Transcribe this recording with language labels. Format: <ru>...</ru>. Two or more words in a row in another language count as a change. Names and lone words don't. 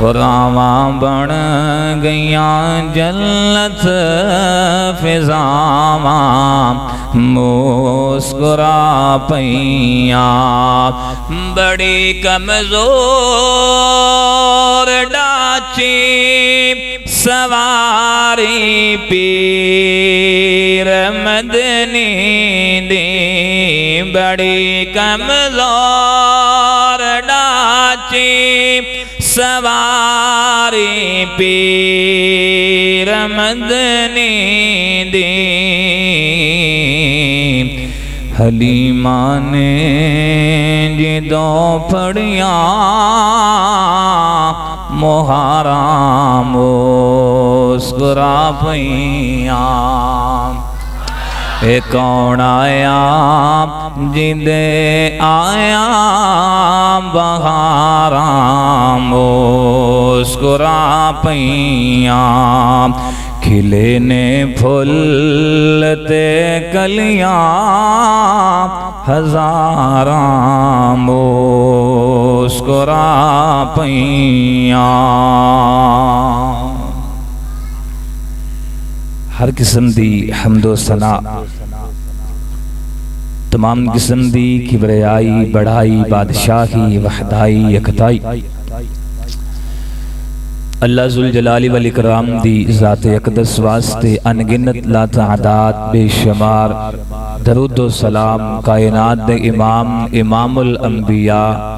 <pa>راواں بن گیاں جنت فضاواں مسکرا پیاں بڑی کمزور ڈاچی سواری پیر مدنی دی بڑی کمزور ڈاچی سواری پیر مدنی دی حلیمہ نے جدوں پڑیاں مہاراں مسکرا پیاں اے کون آیا جندے آیا بہاراں مسکرا پیاں کھلے نے پھول تے کلیاں ہزاراں مسکرا پیاں ہر قسم دی حمد و ثنا تمام قسم دی کبریائی بڑائی بادشاہی وحدائی یکتائی اللہ</pa> <ar>ذوالجلال والاکرام</ar> <pa>دی ذات اقدس واسطے انگنت لا تعداد بے شمار درود و سلام کائنات دے امام امام الانبیاء</pa>